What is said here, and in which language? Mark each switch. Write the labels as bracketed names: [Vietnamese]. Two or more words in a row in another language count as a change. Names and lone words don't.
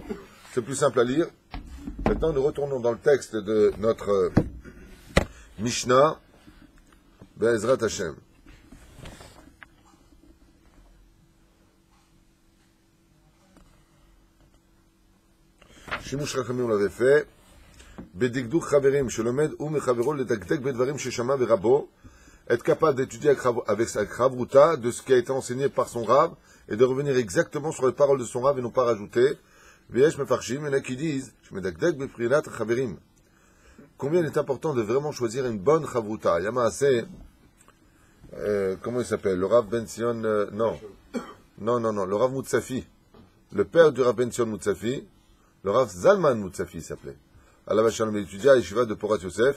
[French] C'est plus simple à lire. Maintenant, nous retournons dans le texte de notre Mishnah, [Hebrew] בעזרת השם. שימוש חכמים הוא [French] l'avait fait. [Hebrew] בדקדוק חברים שלומד ומחברו לדקדק בדברים ששמע ורבו, [French] être capable d'étudier avec sa chavruta de ce qui a été enseigné par son rab et de revenir exactement sur les paroles de son rab et non pas rajouter. [Hebrew] ויש מפרשים, [French] il y en a qui disent, [Hebrew] שמדקדק בברירת חברים. [French] Combien il est important de vraiment choisir une bonne chavruta. Yama assez, comment il s'appelle? Le Rav Ben Sion, non, le Rav Moutsafi, le père du Rav Ben Sion Moutsafi. Le Rav Zalman Moutsafi s'appelait. [Hebrew] עליו השלום, [French] il étudiait à Yeshiva de Porat Yosef.